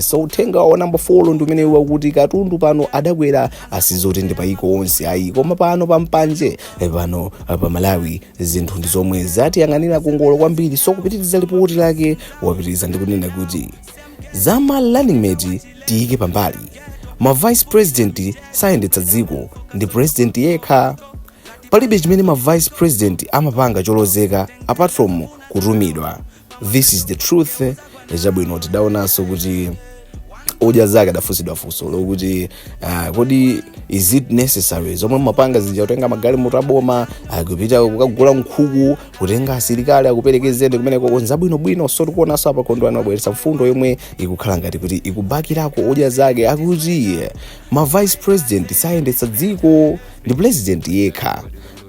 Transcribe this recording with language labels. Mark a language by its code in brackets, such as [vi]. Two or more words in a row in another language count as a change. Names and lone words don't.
[ny] So utenga wa number 4 ndi umene wakuti katundu pano adakwera asizoti ndi paiko onse ayi, koma pano pampanje pano pa Malawi zinthu ndi zomwe zatiyang'anira kungolo kwambiri. So kupitiriza ripoti lake wapitiriza ndi kunena kuti zama [en] running mate [ny] tiyike pambali, ma [en] vice president [ny] sayendetsa dziko ndi president yekha. Palibe chimene ma [en] vice president [ny] amapanga cholozeka [en] apart from [ny] kutumidwa. [en] This is the truth. [ny] Chabwino tidaonanso kuti oja zake adafunsidwa funso lokuti kodi [en] is it necessary [ny] zomwe mapanga zija kutenga magali mutaboma kupita kukagula nkhuku kutenga asilikali akuperekezende kumeneko konza bwino so tikuonanso apa kondwani wabweretsa mfundo yomwe ikukhala ngati kuti ikubakirako oja zake. Akuti ma [en] vice president [ny] sayendetsa dziko ndi president yekha.